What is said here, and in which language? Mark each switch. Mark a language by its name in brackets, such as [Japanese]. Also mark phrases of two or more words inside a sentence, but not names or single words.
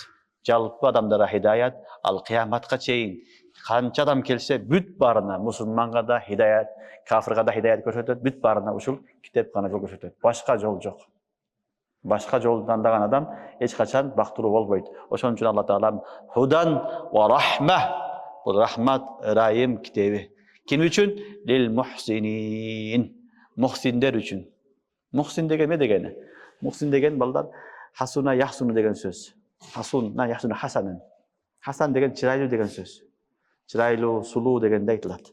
[Kyrgyz] Жалпы адамдарга хидаят, ал кыяматка чейин канча адам келсе бүт баарына мусулманга да хидаят, кафирга да хидаят көрсөтөт, бүт баарына ушул китеп гана жол көрсөтөт. Башка жол жок. Башка жолду тандаган адам эч качан бактылуу болбойт. Ошон үчүн Алла Таала [Arabic] هدى ورحمة, [Kyrgyz] бул рахмат, райым китеби. Ким үчүн? [Arabic] للمحسنين. [Kyrgyz] Мухсиндер үчүн. Мухсин деген эмне дегени? Мухсин деген балдар [Arabic] حسن يحسن [Kyrgyz] деген сөз. [Arabic] حسن يحسن хасанын. [Kyrgyz] Хасан деген чырайлуу деген сөз. Чырайлуу, сулуу дегенде айтылат.